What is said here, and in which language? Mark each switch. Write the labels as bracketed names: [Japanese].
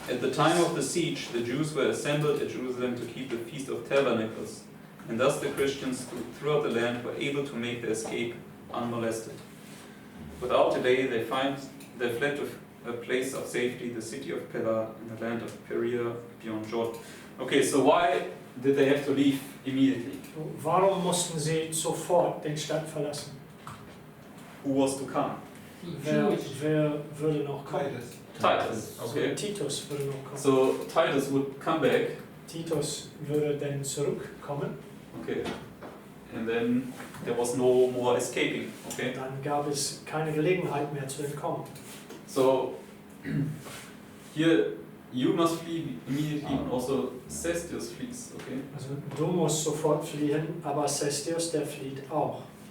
[English] at the time of the siege, the Jews were assembled at Jerusalem to keep the Feast of Tabernacles, and thus the Christians throughout the land were able to make their escape unmolested. Without delay, they fled to a place of safety, the city of Pella, in the land of Perea beyond Jordan. Okay, so why did they have to leave immediately? [German] Warum mussten sie sofort den Stadt verlassen? [English] Who was to come? [German] Wer würde noch kommen? [English] Titus. Okay. [German] Titus würde noch kommen. [English] So Titus would come back. [German] Titus würde dann zurückkommen. [English] Okay. And then there was no more escaping. Okay. [German] Dann gab es keine Gelegenheit mehr zu entkommen. [English] So here you must flee immediately, and also Cestius flees. Okay. [German] Also du musst sofort fliehen, aber Cestius, der flieht auch.